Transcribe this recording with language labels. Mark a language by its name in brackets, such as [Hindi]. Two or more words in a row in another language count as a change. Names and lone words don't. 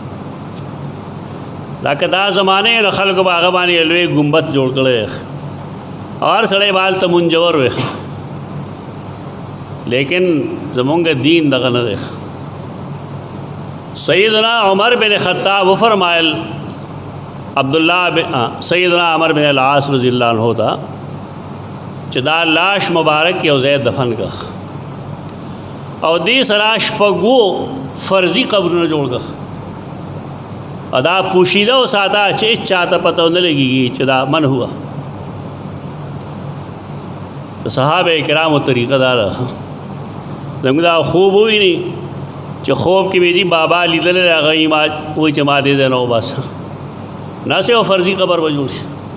[Pashto] دا که دا زمانې د خلکو به هغه باندې لوی ګمبد جوړ کړی او هر سړی به هلته منجور وي، لیکن زمونږ دین دغه نه دی. سیدنا عمر بن خطاب وفرمایل سیدنا عمر بن العاص [Arabic] رضی اللہ عنہ [Pashto] تا چې دا لاش مبارک یو ځای دفن کړ او دې سره شپږو فرضي قبرونه جوړ کړ او دا پوشیده وساته چې هېڅ چاته پته ونه لګېږي چې دا من هوا. د صحابه کرامو طریقه دا ده، زموږ دا خوب وویني چې خوب کې مې دي بابا لیدلی دی، هغه ما وایي چې ما دې دی نه وباسه، ناسې یو فرضي قبر به جوړ شي.